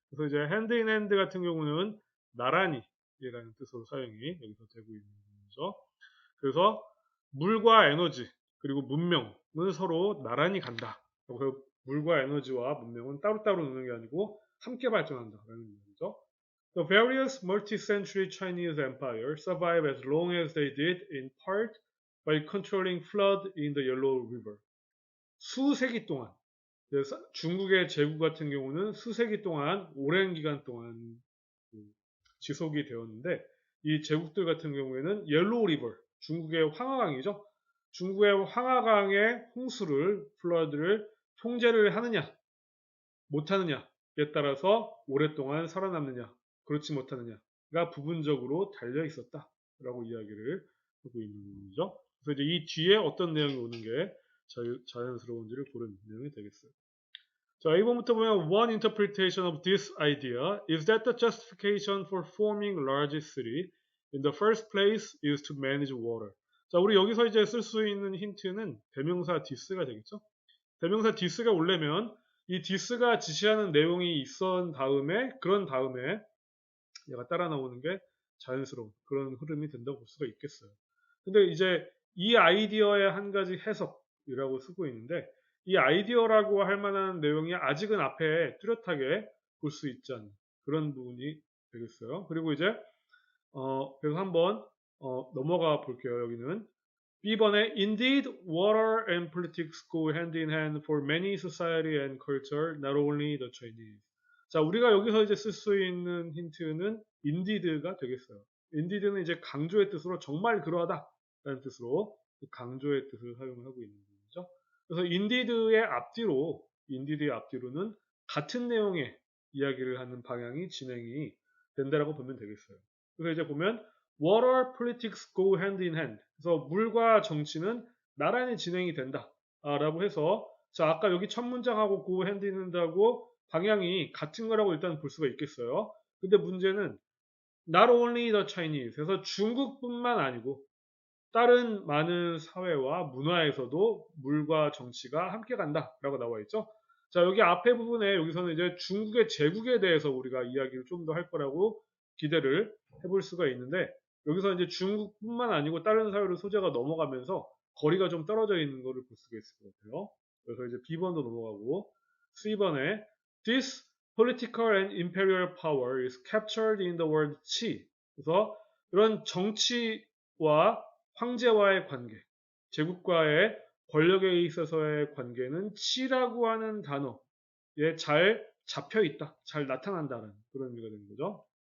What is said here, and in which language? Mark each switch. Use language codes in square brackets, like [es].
[ko] 그래서 이제 [en] hand in hand [ko] 같은 경우는 나란히 이라는 뜻으로 사용이 여기서 되고 있는 거죠. 그래서 물과 에너지 그리고 문명은 서로 나란히 간다. 그래서 물과 에너지와 문명은 따로따로 노는 게 아니고 함께 발전한다라는 얘기죠. [en] The various multi-century Chinese empires survive as long as they did in part by controlling flood in the Yellow River. [ko] 수세기 동안 중국의 제국 같은 경우는 수세기 동안 오랜 기간 동안 지속이 되었는데 이 제국들 같은 경우에는 옐로우 리버 중국의 황하강이죠. 중국의 황하강의 홍수를 플러드를 통제를 하느냐 못하느냐에 따라서 오랫동안 살아남느냐 그렇지 못하느냐가 부분적으로 달려 있었다라고 이야기를 하고 있는 거죠. 그래서 이제 이 뒤에 어떤 내용이 오는 게 자연스러운지를 고른 내용이 되겠어요. 자, 1번부터 보면 [en] one interpretation of this idea is that the justification for forming large city in the first place is to manage water. [ko] 자, 우리 여기서 이제 쓸 수 있는 힌트는 대명사 this가 되겠죠. 대명사 this가 오려면 이 this가 지시하는 내용이 있었 다음에 그런 다음에 얘가 따라 나오는 게 자연스러운 그런 흐름이 된다고 볼 수가 있겠어요. 근데 이제 이 아이디어의 한 가지 해석이라고 쓰고 있는데 이 아이디어라고 할 만한 내용이 아직은 앞에 뚜렷하게 볼 수 있지 않는 그런 부분이 되겠어요. 그리고 이제 그래서 한번 넘어가 볼게요. 여기는 B번에 [en] Indeed, water and politics go hand in hand for many society and culture, not only the Chinese. [ko] 자, 우리가 여기서 이제 쓸 수 있는 힌트는 indeed가 되겠어요. indeed는 이제 강조의 뜻으로 정말 그러하다라는 뜻으로 강조의 뜻을 사용하고 있는 거죠. 그래서 indeed의 앞뒤로는 같은 내용의 이야기를 하는 방향이 진행이 된다라고 보면 되겠어요. 그래서 이제 보면 [en] water politics go hand in hand. [ko] 그래서 물과 정치는 나란히 진행이 된다. 라고 해서 자, 아까 여기 첫 문장하고 [en] go hand in hand [ko] 하고 방향이 같은 거라고 일단 볼 수가 있겠어요. 근데 문제는 [en] not only the Chinese. [ko] 그래서 중국뿐만 아니고 다른 많은 사회와 문화에서도 물과 정치가 함께 간다라고 나와 있죠. 자, 여기 앞에 부분에 여기서는 이제 중국의 제국에 대해서 우리가 이야기를 좀 더 할 거라고 기대를 해볼 수가 있는데 여기서 이제 중국뿐만 아니고 다른 사회로 소재가 넘어가면서 거리가 좀 떨어져 있는 것을 볼 수가 있을 것 같아요. 그래서 이제 B번도 넘어가고 C번에 [en] This political and imperial power is captured in the word qi. [ko] 그래서 이런 정치와 황제와의 관계, 제국과의 권력에 있어서의 관계는 치라고 하는 단어에 잘 잡혀 있다, 잘 나타난다는 그런 의미가 되는 거죠.